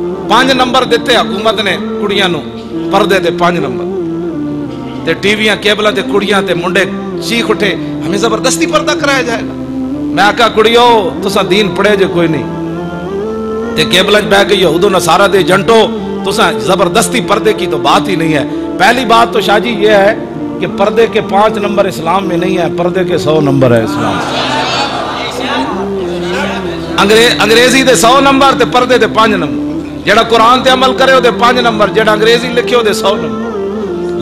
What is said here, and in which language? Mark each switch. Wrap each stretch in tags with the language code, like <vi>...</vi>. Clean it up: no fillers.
<pa>5 number دیتے حکومت نے کڑیاں نو پردے دے 5 نمبر تے ٹی ویاں کیبلاں تے کڑیاں تے منڈے چیخ اٹھے</pa> <ur>ہمیں زبردستی پردہ کرایا جائے گا.</ur> <pa>میں آکھا کڑیو تساں دین پڑھے جے کوئی نہیں تے کیبلاں بہ کے یہود و نصارہ دے ایجنٹو تساں</pa> <ur>زبردستی پردے کی تو بات ہی نہیں ہے. پہلی بات تو شاہ جی یہ ہے کہ پردے کے 5 نمبر اسلام میں نہیں ہے, پردے کے 100 نمبر ہے اسلام.</ur> <pa>انگریزی دے 100 نمبر تے پردے دے 5 نمبر. جڑا قرآن تے عمل کرے ہو دے 5 نمبر, جڑا انگریزی لکھے ہو دے 100 نمبر.</pa>